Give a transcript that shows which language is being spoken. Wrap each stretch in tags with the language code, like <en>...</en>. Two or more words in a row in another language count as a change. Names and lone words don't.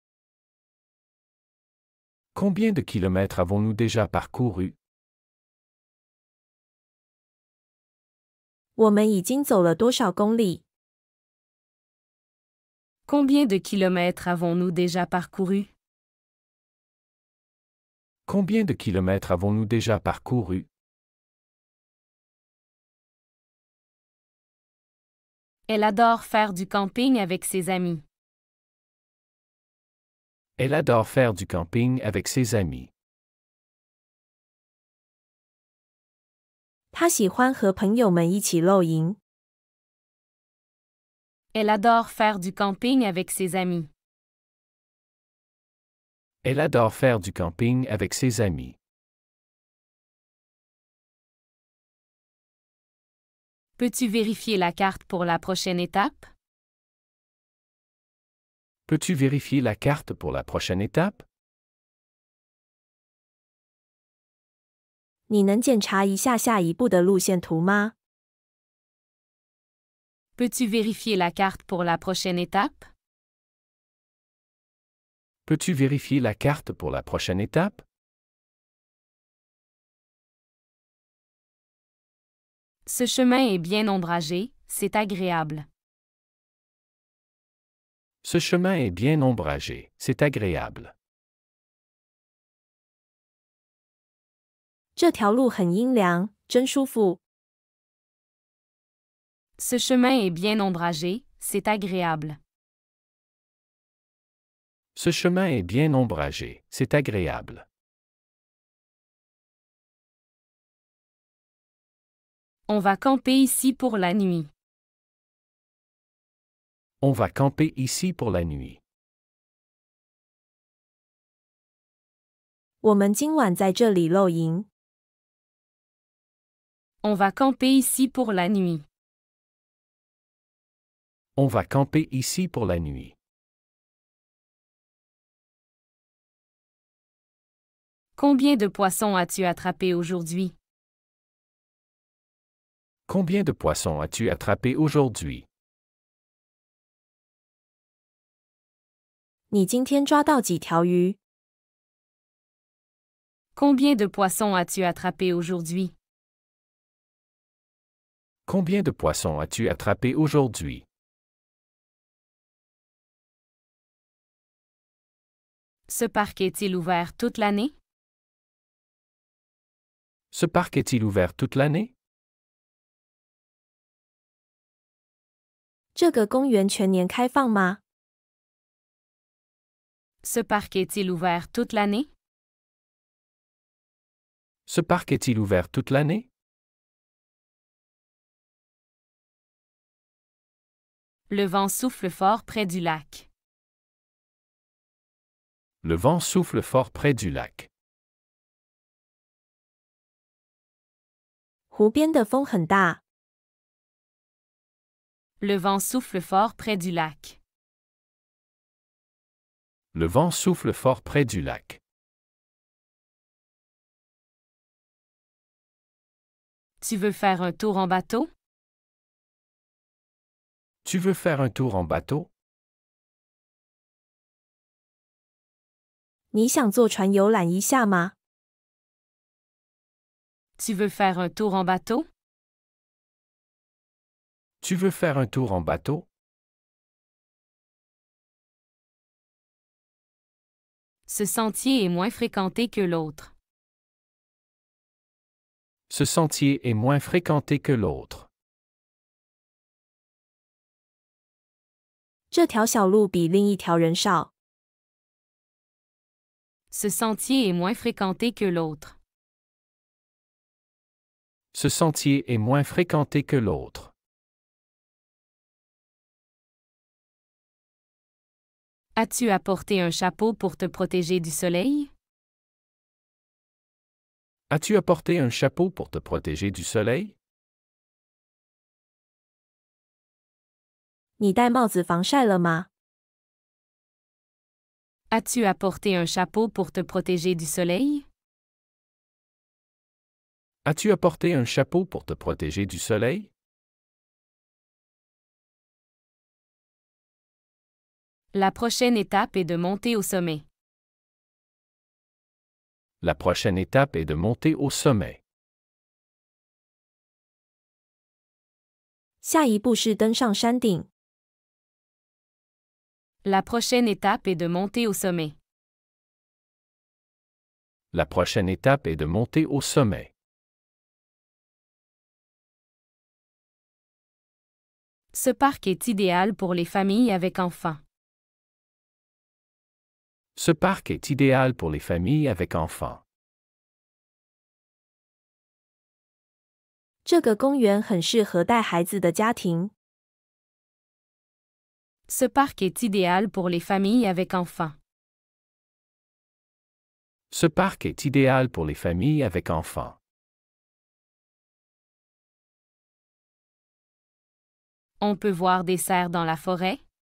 <fr>Combien de kilomètres avons-nous déjà parcouru?</fr> <zh>我们已经走了多少公里？</zh> <fr>Combien de kilomètres avons-nous déjà parcouru? Combien de kilomètres avons-nous déjà parcouru? Elle adore faire du camping avec ses amis. Elle adore faire du camping avec ses amis.</fr> <zh>他喜欢和朋友们一起露营。</zh> <fr>Elle adore faire du camping avec ses amis. Elle adore faire du camping avec ses amis. Peux-tu vérifier la carte pour la prochaine étape? Peux-tu vérifier la carte pour la prochaine étape?</fr> <zh>你能检查一下下一步的路线图吗？</zh> <fr>Peux-tu vérifier la carte pour la prochaine étape? Peux-tu vérifier la carte pour la prochaine étape? Ce chemin est bien ombragé, c'est agréable. Ce chemin est bien ombragé, c'est agréable.</fr> <zh>这条路很阴凉，真舒服。</zh> <fr>Ce chemin est bien ombragé, c'est agréable. Ce chemin est bien ombragé, c'est agréable. On va camper ici pour la nuit. On va camper ici pour la nuit.</fr> <zh>我们今晚在这里露营。</zh> <fr>On va camper ici pour la nuit. On va camper ici pour la nuit. Combien de poissons as-tu attrapé aujourd'hui? Combien de poissons as-tu attrapé aujourd'hui?</fr> <zh>你今天抓到几条鱼？</zh> <fr>Combien de poissons as-tu attrapé aujourd'hui? Combien de poissons as-tu attrapé aujourd'hui? Ce parc est-il ouvert toute l'année? Ce parc est-il ouvert toute l'année?</fr> <zh>这个公园全年开放吗？</zh> <fr>Ce parc est-il ouvert toute l'année? Ce parc est-il ouvert toute l'année? Le vent souffle fort près du lac. Le vent souffle fort près du lac.</fr> <zh>湖边的风很大。</zh> <fr>Le vent souffle fort près du lac. Le vent souffle fort près du lac. Tu veux faire un tour en bateau? Tu veux faire un tour en bateau?</fr> <zh>你想坐船游览一下吗？</zh> <fr>Tu veux faire un tour en bateau? Tu veux faire un tour en bateau? Ce sentier est moins fréquenté que l'autre. Ce sentier est moins fréquenté que l'autre.</fr> <zh>这条小路比另一条人少。</zh> <fr>Ce sentier est moins fréquenté que l'autre. Ce sentier est moins fréquenté que l'autre. As-tu apporté un chapeau pour te protéger du soleil? As-tu apporté un chapeau pour te protéger du soleil?</fr> <zh>你戴帽子防晒了吗？</zh> <fr>As-tu apporté un chapeau pour te protéger du soleil? As-tu apporté un chapeau pour te protéger du soleil? La prochaine étape est de monter au sommet. La prochaine étape est de monter au sommet.</fr> <zh>下一步是登上山顶。</zh> <fr>La prochaine étape est de monter au sommet. La prochaine étape est de monter au sommet. Ce parc est idéal pour les familles avec enfants. Ce parc est idéal pour les familles avec enfants.</fr> <zh>这个公园很适合带孩子的家庭。</zh> <fr>Ce parc est idéal pour les familles avec enfants. Ce parc est idéal pour les familles avec enfants. On peut voir des cerfs dans la forêt?</fr>